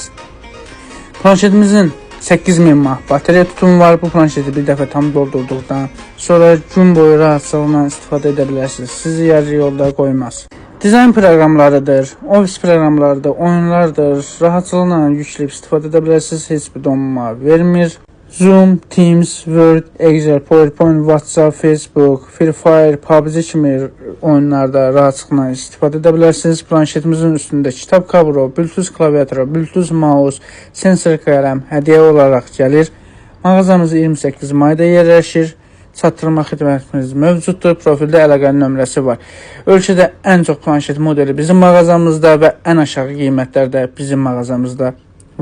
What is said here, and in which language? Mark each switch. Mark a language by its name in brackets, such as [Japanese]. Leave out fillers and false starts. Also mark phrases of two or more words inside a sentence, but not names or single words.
[Azerbaijani] Planşetimizin 8000 mAh batarya tutumu var. Bu planşeti bir dəfə tam doldurduqdan sonra gün boyu rahatçılıqla istifadə edə bilərsiniz. Sizi yarı yolda qoymaz. Dizayn proqramlarıdır, ofis proqramlarıdır, oyunlardır. Rahatçılıqla yükləyib istifadə edə bilərsiniz. Heç bir donma vermir. Zoom, Teams, Word, Excel, PowerPoint, WhatsApp, Facebook, Free Fire, PUBG kimi oyunlarda rahatçılıqla istifadə edə bilərsiniz. Planşetimizin üstündə kitab kaburu, Bluetooth klaviatura, Bluetooth mouse, sensor qələm hədiyyə olaraq gəlir. Mağazamız 28 mayda yerləşir. Çatdırma xidmətimiz mövcuddur. Profildə əlaqə nömrəsi var. Ölkədə ən çox planşet modeli bizim mağazamızda və ən aşağı qiymətlərdə bizim mağazamızda var.